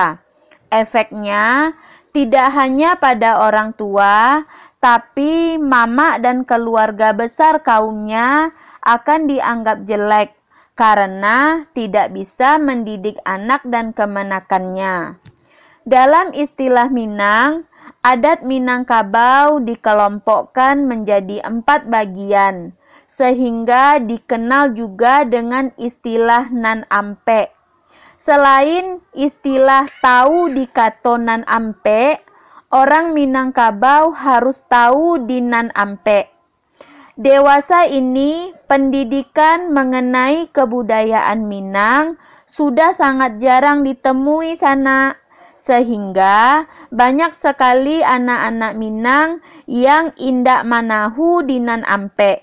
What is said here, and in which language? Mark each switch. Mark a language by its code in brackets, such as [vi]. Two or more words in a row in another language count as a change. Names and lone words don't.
[id] Efeknya tidak hanya pada orang tua, tapi mama dan keluarga besar kaumnya akan dianggap jelek karena tidak bisa mendidik anak dan kemenakannya. Dalam istilah Minang, adat Minangkabau dikelompokkan menjadi 4 bagian, sehingga dikenal juga dengan istilah Nan Ampe. Selain istilah tahu di kato Nan Ampe, orang Minangkabau harus tahu di Nan Ampe. Dewasa ini, pendidikan mengenai kebudayaan Minang sudah sangat jarang ditemui Sana. Sehingga banyak sekali anak-anak Minang yang [min] indak manahu [id] di Nan Ampe.